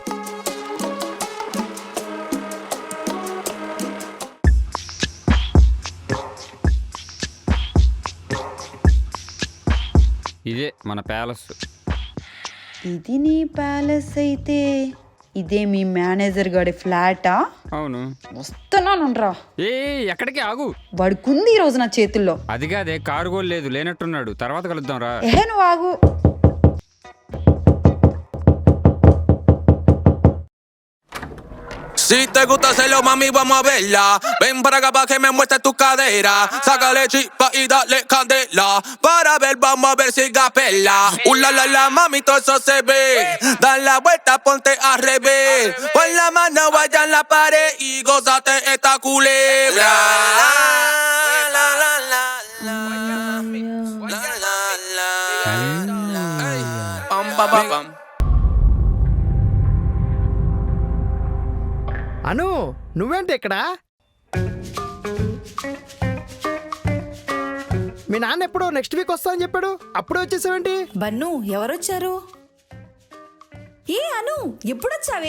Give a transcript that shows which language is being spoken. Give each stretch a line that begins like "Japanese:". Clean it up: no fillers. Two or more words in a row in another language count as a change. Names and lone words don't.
Telugu: ఇదే మన ప్యాలెస్. ఇది నీ ప్యాలెస్ అయితే ఇదే మీ మేనేజర్ గారి ఫ్లాటా? అవును. వస్తున్నానురా. ఏ ఎక్కడికి, ఆగు. వాడుకుంది ఈ రోజు నా చేతుల్లో. అది కాదే, కారు కూడా లేదు, లేనట్టున్నాడు, తర్వాత కలుద్దాం రా. నువ్వు ఆగు.
Spanish: Si te gusta hacerlo, mami, vamos a verla. Ven para acá pa' que me muestres tu cadera. Sácale chispa y dale candela. Para ver, vamos a ver si gapela. La, mami, todo eso se ve. Da la vuelta, ponte al revés. Pon la mano, vaya en la pared y gózate esta culebra. La, la, la, la, la, la, la. Pam, pam, pam, pam.
Telugu: అను, నువ్వేంటి ఇక్కడ? మీ నాన్న ఎప్పుడో
English: next week
Telugu: వస్తా అని చెప్పాడు, అప్పుడే వచ్చేసావేంటి? బన్ను ఎవరొచ్చారు? అను ఎప్పుడొచ్చావే?